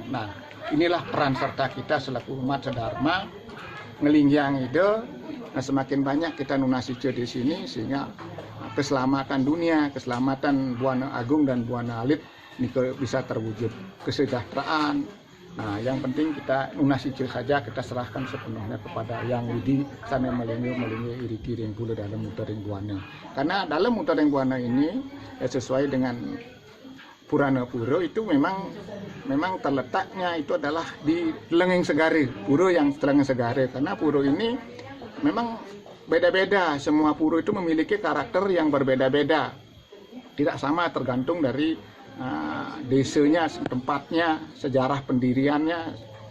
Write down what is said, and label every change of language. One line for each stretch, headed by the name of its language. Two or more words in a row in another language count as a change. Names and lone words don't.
Indonesian: Nah, inilah peran serta kita selaku umat sedharma ngelinggiang itu. Nah, semakin banyak kita nunasice di sini sehingga keselamatan dunia, keselamatan Buana Agung dan Buana Alit ini bisa terwujud, kesejahteraan. Nah, yang penting kita nunasice saja, kita serahkan sepenuhnya kepada Yang Widi sana
Balinese: melingi iriki ring pula
Indonesian: dalam mutering Buana. Karena dalam mutering Buana ini ya, sesuai dengan Purana Puro itu memang terletaknya itu adalah di Lengeng Segare, puro yang Lengeng Segare, karena puro ini memang beda-beda, semua puro itu memiliki karakter yang berbeda-beda, tidak sama tergantung dari desanya, tempatnya, sejarah pendiriannya,